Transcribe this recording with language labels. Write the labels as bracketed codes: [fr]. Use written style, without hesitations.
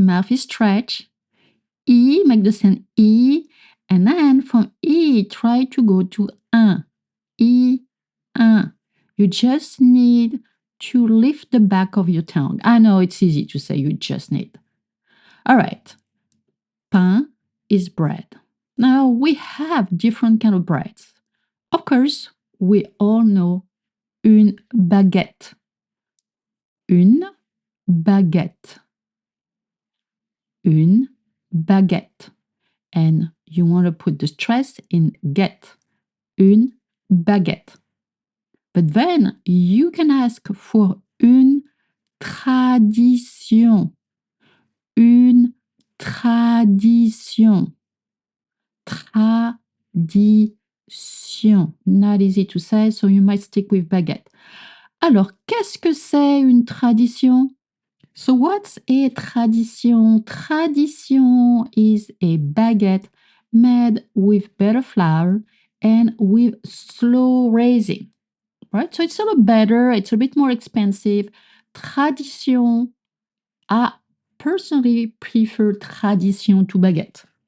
[en] Your mouth is stretched. E, make the sound E, and then from E, try to go to un. E, un. You just need to lift the back of your tongue. I know it's easy to say, you just need. All right. Pain is bread. Now, we have different kind of breads. Of course, we all know une baguette. [fr] Une baguette. Une baguette. [en] And you want to put the stress in get. [fr] Une baguette. [en] But then you can ask for une tradition. [fr] Une tradition. Tradition. [en] Not easy to say, so you might stick with baguette. [fr] Alors, qu'est-ce que c'est une tradition? [en] So what's a tradition? Tradition is a baguette made with better flour and with slow raising, right? So it's a little better, it's a bit more expensive. Tradition, I personally prefer tradition to baguette.